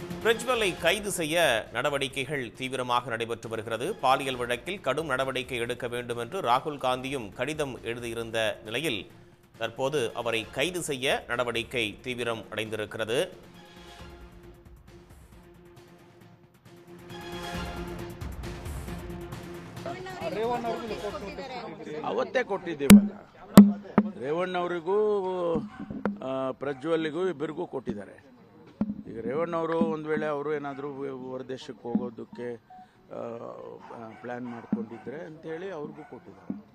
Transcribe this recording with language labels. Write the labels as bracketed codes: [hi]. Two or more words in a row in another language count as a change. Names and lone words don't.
[ta] பிரஜ்வலை கைது செய்ய நடவடிக்கைகள் தீவிரமாக நடைபெற்று வருகிறது. பாலியல் வழக்கில் கடும் நடவடிக்கை எடுக்க வேண்டும் என்று ராகுல் காந்தியும் கடிதம் எழுதியிருந்த நிலையில் தற்போது அவரை கைது செய்ய நடவடிக்கை தீவிரம் அடைந்திருக்கிறது. [kn] ಅವತ್ತೇ ಕೊಟ್ಟಿದ್ದೀವಲ್ಲ, ರೇವಣ್ಣವರಿಗೂ ಪ್ರಜ್ವಲ್ಗೂ ಇಬ್ಬರಿಗೂ ಕೊಟ್ಟಿದ್ದಾರೆ. ಈಗ ರೇವಣ್ಣವರು ಒಂದು ವೇಳೆ ಅವರು ಏನಾದರೂ ಹೊರದೇಶಕ್ಕೆ ಹೋಗೋದಕ್ಕೆ ಪ್ಲ್ಯಾನ್ ಮಾಡ್ಕೊಂಡಿದ್ರೆ ಅಂತೇಳಿ ಅವ್ರಿಗೂ ಕೊಟ್ಟಿದ್ದಾರೆ.